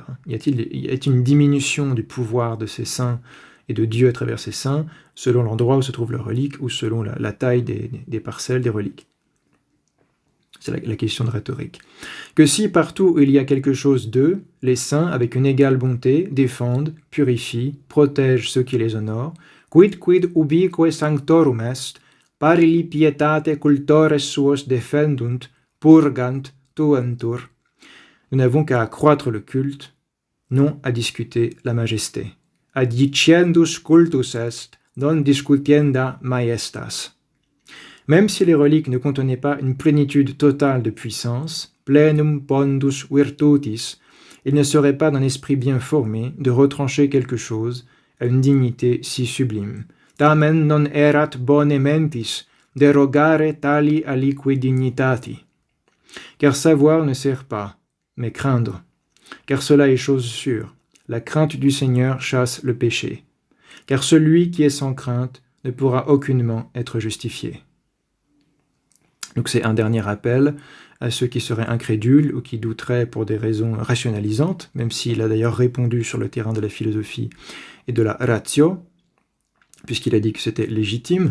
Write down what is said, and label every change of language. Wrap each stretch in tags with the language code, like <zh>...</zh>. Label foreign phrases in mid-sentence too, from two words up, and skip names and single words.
<fr>Y a-t-il une diminution du pouvoir de ces saints et de Dieu à travers ces saints, selon l'endroit où se trouve leur relique ou selon la taille des parcelles des reliques? C'est la question de rhétorique. Que si partout où il y a quelque chose d'eux, les saints, avec une égale bonté, défendent, purifient, protègent ceux qui les honorent,</fr> <la>quid ubique sanctorum est, parili pietate cultores suos defendunt, purgant, tuentur.</la> <fr>Nous n'avons qu'à accroître le culte, non à discuter la majesté.</fr> <la>Adiciendus cultus est, non discutienda majestas.</la> <fr>Même si les reliques ne contenaient pas une plénitude totale de puissance,</fr> <la>plenum pondus virtutis,</la> <fr>il ne serait pas d'un esprit bien formé de retrancher quelque chose à une dignité si sublime.</fr> <la>Tamen non erat bone mentis derogare tali alique dignitati.</la> <fr>Car savoir ne sert pas, mais craindre. Car cela est chose sûre. La crainte du Seigneur chasse le péché. Car celui qui est sans crainte ne pourra aucunement être justifié. Donc c'est un dernier appel à ceux qui seraient incrédules ou qui douteraient pour des raisons rationalisantes, même s'il a d'ailleurs répondu sur le terrain de la philosophie et de la ratio, puisqu'il a dit que c'était légitime.</fr>